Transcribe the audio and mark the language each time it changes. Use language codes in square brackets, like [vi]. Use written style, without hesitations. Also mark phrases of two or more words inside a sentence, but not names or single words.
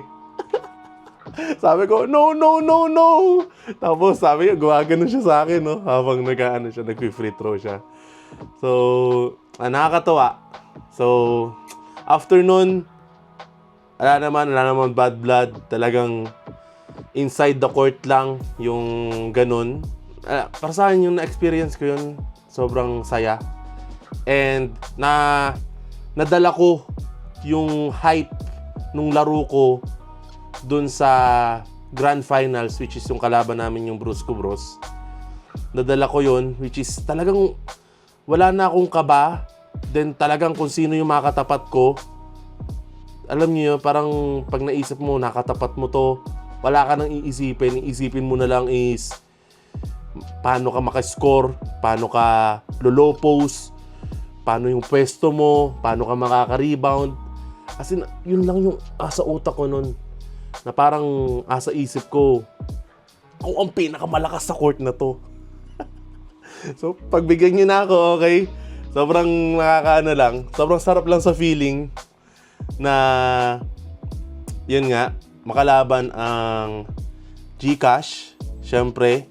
[tl] Sabi ko, no. Tapos, sabi niya, gumagano siya sa akin, no? Habang nag-free throw siya. So, nakakatawa. So, after nun, wala naman [en] bad blood. [tl] Talagang [en] inside the court [tl] lang yung ganun. Para sa akin, yung na-experience ko yun, sobrang saya. And nadala ko yung hype nung laro ko dun sa Grand Finals, [en] which is [tl] yung kalaban namin yung Brusco Bros. Nadala ko yun, [en] which is [tl] talagang wala na akong kaba. Then talagang kung sino yung makatapat ko, alam niyo, parang pag naisip mo, nakatapat mo to, wala ka nang iisipin. Iisipin mo na lang is paano ka makascore, paano ka [en] low post, [tl] paano yung pwesto mo, paano ka makaka-rebound. [en] As in, [tl] yun lang yung asa utak ko nun. Na parang asa isip ko, ako ang pinakamalakas sa court na to. So, pagbigyan niyo na ako, okay? Sobrang nakakaano lang. Sobrang sarap lang sa feeling na yun nga, makalaban ang GCash, syempre.